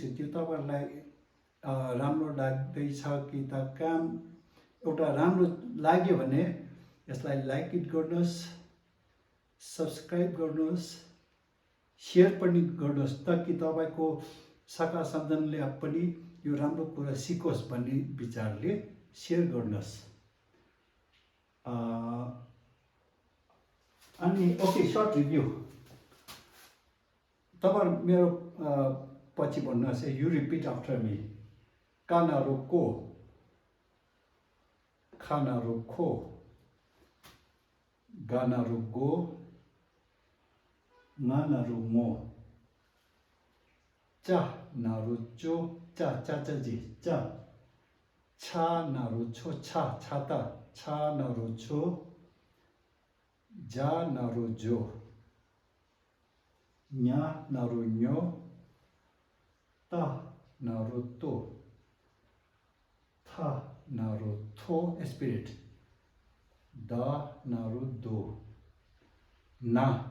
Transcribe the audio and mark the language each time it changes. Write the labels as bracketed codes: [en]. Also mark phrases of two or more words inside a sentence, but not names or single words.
[ne] त्यो तपाईँहरूलाई राम्रो लाग्दैछ कि त काम एउटा राम्रो लाग्यो भने यसलाई [en] like it [ne] गर्नुहोस्, सब्सक्राइब गर्नुहोस्, सेयर पनि गर्नुहोस् ताकि तपाईँको शाखा सन्तानले पनि यो राम्रो कुरा सिकोस् भन्ने विचारले सेयर गर्नुहोस्. अनि ओके, [en] short review. [ne] तपाईहरु मेरो पछि भन्नुहोस् है, [en] you repeat after me. [ne] कना रो को, खना रो खो, गना रो गो, ङना रो ङो, चना रो चो, चा जी, चा, चना रो चो, चा टा, चना रो चो, cha ji, cha, cha na ro cho, cha ta, cha na ro cho, जना रो जो, ञना रो ञो, टना रो टो, ठना रो ठो, [en] spirit, [ne] डना रो डो, ना